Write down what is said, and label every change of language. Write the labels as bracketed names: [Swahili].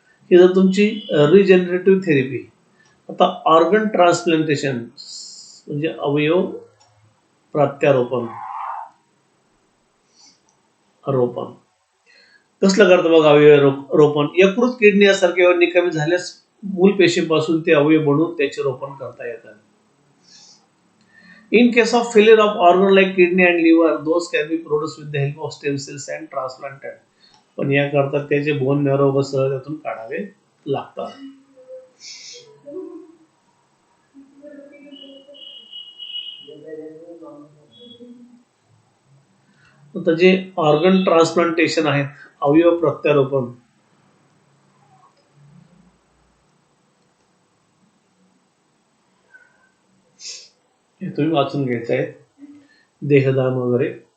[Marathi] ही जर तुमची regenerative therapy. आता ऑर्गन ट्रान्सप्लांटेशन म्हणजे अवयव प्रत्यारोपण कसलं करतं बघा अवयव रोपण? यकृत, किडनी यासारखे अवयव निकामी झाल्यास मूल पेशीपासून ते अवयव बनवून त्याचे रोपण करता येतात. [English] In case of failure of organ like kidney and liver, those can be produced with the help of stem cells and transplanted. [Marathi] पण या करता त्याचे बोन मॅरो व सह त्यातून काढावे लागतात. आता जे ऑर्गन ट्रान्सप्लांटेशन आहेत, अवयव प्रत्यारोपण, हे तुम्ही वाचून घ्यायचं आहे. देहदान वगैरे.